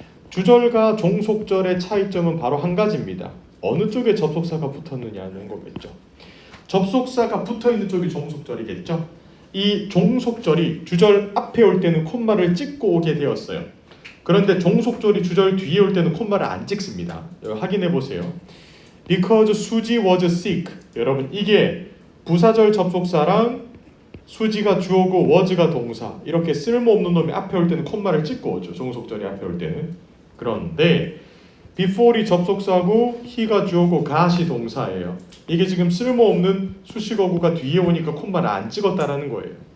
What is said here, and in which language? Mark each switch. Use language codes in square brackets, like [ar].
[ko] 주절과 종속절의 차이점은 바로 한 가지입니다. 어느 쪽에 접속사가 붙었느냐는 거겠죠. 접속사가 붙어있는 쪽이 종속절이겠죠. 이 종속절이 주절 앞에 올 때는 콤마를 찍고 오게 되었어요. 그런데 종속절이 주절 뒤에 올 때는 콤마를 안 찍습니다. 확인해 보세요. [en] Because 수지 was sick. [ko] 여러분 이게 부사절 접속사랑 수지가 주어고 was가 동사, 이렇게 쓸모없는 놈이 앞에 올 때는 콤마를 찍고 오죠. 종속절이 앞에 올 때는. 그런데 before이 접속사고 he가 주어고 got이 동사예요. 이게 지금 쓸모없는 수식어구가 뒤에 오니까 콤마를 안 찍었다라는 거예요.